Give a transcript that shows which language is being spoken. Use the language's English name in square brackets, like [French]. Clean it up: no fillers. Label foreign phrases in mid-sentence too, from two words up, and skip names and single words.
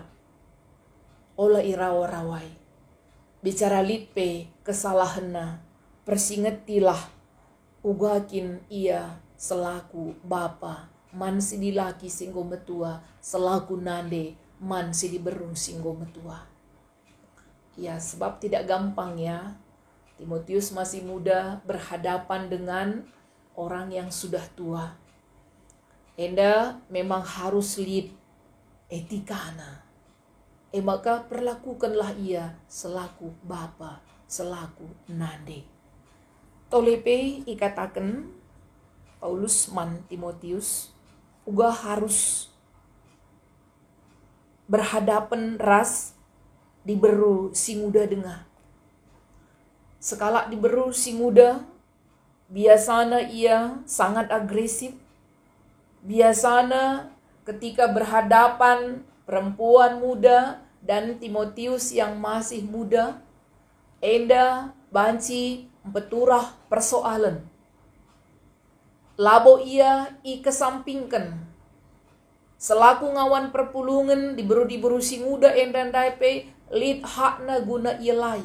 [Batak Karo] Ola irawa-rawai. Bicara litpe kesalahanna, persingetilah ugakin ia selaku bapa, man si dilaki singgo metua, selaku nande, man si diberung singgo metua. [Indonesian] Ya, sebab tidak gampang ya. Timotius masih muda berhadapan dengan orang yang sudah tua. [Batak Karo] Enda memang harus lead etikana. Maka perlakukanlah ia selaku bapa, selaku nande. Tolepe ikatakan Paulus man Timotius uga harus berhadapan ras diberu si muda dengar. Sekala diberu si muda, [Indonesian] biasanya ia sangat agresif. Biasanya ketika berhadapan perempuan muda dan Timotius yang masih muda, [Batak Karo] enda banci peturah persoalan. Labo ia kesampingkan. Selaku ngawan perpulungan diberu si muda enda daipe lid hakna guna ia lai.